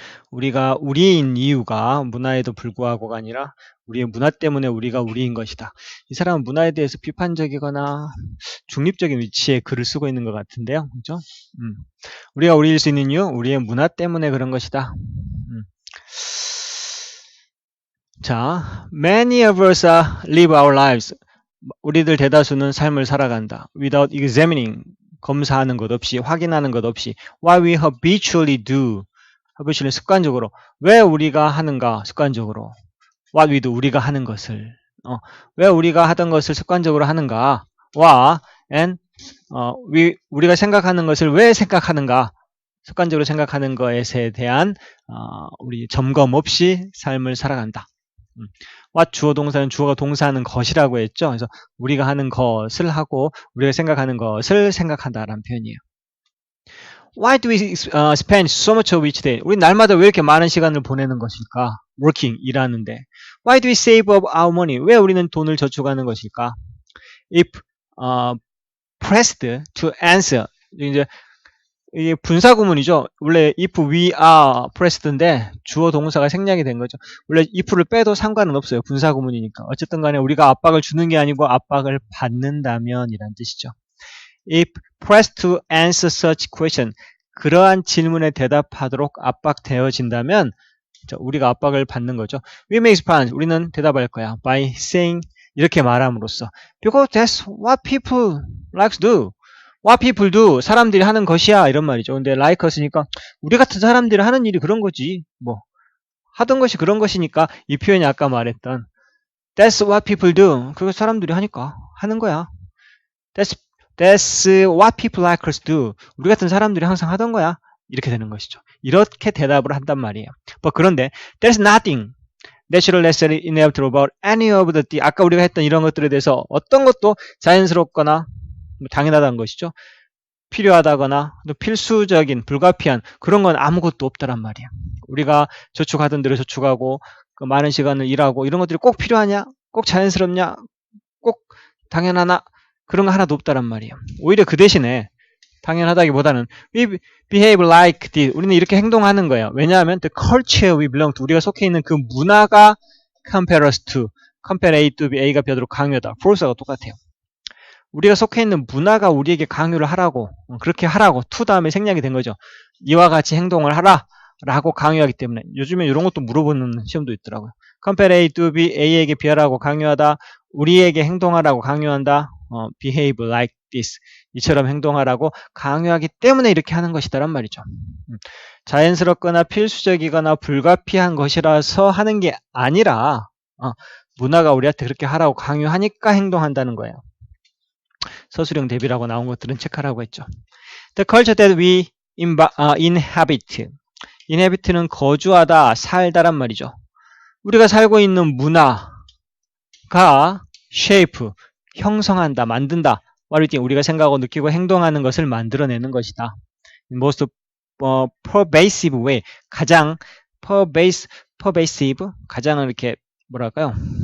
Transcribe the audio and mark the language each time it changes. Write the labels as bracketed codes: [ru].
[ko] 우리가 우리인 이유가 문화에도 불구하고가 아니라 우리의 문화 때문에 우리가 우리인 것이다. 이 사람은 문화에 대해서 비판적이거나 중립적인 위치에 글을 쓰고 있는 것 같은데요. 그죠? 우리가 우리일 수 있는 이유, 우리의 문화 때문에 그런 것이다. [en] 자, many of us live our lives. [ko] 우리들 대다수는 삶을 살아간다. [en] Without examining. [ko] 검사하는 것 없이, 확인하는 것 없이. [en] What we habitually do. [ko] habitually 습관적으로. 왜 우리가 하는가? 습관적으로. [en] What we do. [ko] 우리가 하는 것을. 왜 우리가 하던 것을 습관적으로 하는가? 와, and 우리가 생각하는 것을 왜 생각하는가? 습관적으로 생각하는 것에 대한 우리 점검 없이 삶을 살아간다. what 주어 동사는 주어가 동사하는 것이라고 했죠. 그래서 우리가 하는 것을 하고 우리가 생각하는 것을 생각한다라는 표현이에요. [en] Why do we spend so much of each day? [ko] 우리 날마다 왜 이렇게 많은 시간을 보내는 것일까? working, 일하는데. [en] Why do we save up our money? [ko] 왜 우리는 돈을 저축하는 것일까? [en] If pressed to answer. [ko] 이제 이게 분사구문이죠. 원래 if we are pressed인데 주어 동사가 생략이 된 거죠. 원래 if를 빼도 상관은 없어요. 분사구문이니까. 어쨌든 간에 우리가 압박을 주는 게 아니고 압박을 받는다면 이란 뜻이죠. [en] If pressed to answer such question. [ko] 그러한 질문에 대답하도록 압박되어진다면 우리가 압박을 받는 거죠. [en] We may respond. [ko] 우리는 대답할 거야. [en] By saying [ko] 이렇게 말함으로써 [en] Because that's what people like to do. What people do. [ko] 사람들이 하는 것이야. 이런 말이죠. 근데 like us니까 우리 같은 사람들이 하는 일이 그런 거지. 뭐 하던 것이 그런 것이니까 이 표현이 아까 말했던 [en] That's what people do. [ko] 그거 사람들이 하니까 하는 거야. [en] That's what people like us do. [ko] 우리 같은 사람들이 항상 하던 거야. 이렇게 되는 것이죠. 이렇게 대답을 한단 말이에요. 그런데 [en] There's nothing natural necessary inevitable about any of the [ko] 아까 우리가 했던 이런 것들에 대해서 어떤 것도 자연스럽거나 당연하다는 것이죠. 필요하다거나 필수적인 불가피한 그런 건 아무것도 없다란 말이에요. 우리가 저축하던 대로 저축하고 그 많은 시간을 일하고 이런 것들이 꼭 필요하냐? 꼭 자연스럽냐? 꼭 당연하나? 그런 거 하나도 없다란 말이에요. 오히려 그 대신에 당연하다기보다는 [en] we behave like this. [ko] 우리는 이렇게 행동하는 거예요. 왜냐하면 [en] the culture we belong to. [ko] 우리가 속해 있는 그 문화가 [en] compare us to. [ko] compare A to B. A가 B하도록 강요다. force가 똑같아요. 우리가 속해 있는 문화가 우리에게 강요를 하라고 그렇게 하라고 to 다음에 생략이 된 거죠. 이와 같이 행동을 하라 라고 강요하기 때문에 요즘에 이런 것도 물어보는 시험도 있더라고요. [en] compare A to B. [ko] A에게 비하라고 강요하다. 우리에게 행동하라고 강요한다. [en] behave like this. [ko] 이처럼 행동하라고 강요하기 때문에 이렇게 하는 것이다란 말이죠. 자연스럽거나 필수적이거나 불가피한 것이라서 하는 게 아니라 문화가 우리한테 그렇게 하라고 강요하니까 행동한다는 거예요. 서술형 대비라고 나온 것들은 체크하라고 했죠. [en] The culture that we inhabit. [ko] inhabit는 거주하다, 살다란 말이죠. 우리가 살고 있는 문화가 shape, 형성한다, 만든다. [en] what we think, [ko] 우리가 생각하고 느끼고 행동하는 것을 만들어내는 것이다. [en] most pervasive way, [ko] 가장 pervasive, 가장 이렇게 뭐랄까요?